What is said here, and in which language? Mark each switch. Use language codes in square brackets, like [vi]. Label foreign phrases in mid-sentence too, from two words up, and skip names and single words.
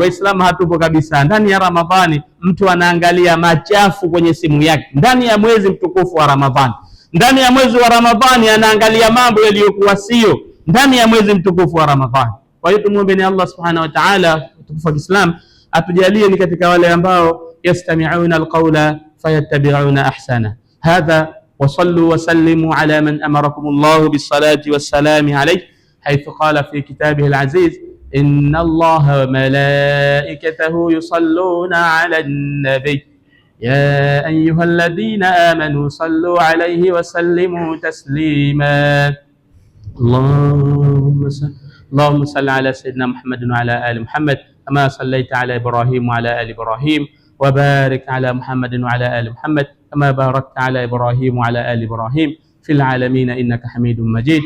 [sw] Waislamu hatupo kabisa ndani ya Ramadhani. Mtu anaangalia machafu kwenye simu yake ndani ya mwezi mtukufu wa Ramadhani. Ndani ya mwezi wa Ramadhani anaangalia mambo yaliyokuwa sio ndani ya mwezi mtukufu wa Ramadhani. Kwa hiyo tumuombe ni Allah [ar] سبحانه وتعالى, [sw] mtukufu wa Islam, atujalie ni katika wale ambao [ar] يستمعون القول فيتبعون أحسنه. هذا وصلوا وسلموا على من أمركم الله بالصلاة والسلام عليه حيث قال في كتابه العزيز إن الله وملائكته يصلون على النبي يا أيها الذين آمنوا صلوا عليه وسلموا تسليما اللهم صل على سيدنا محمد وعلى آل محمد كما صليت على إبراهيم وعلى آل إبراهيم وبارك على محمد وعلى آل محمد كما باركت على إبراهيم وعلى آل إبراهيم في العالمين إنك حميد مجيد.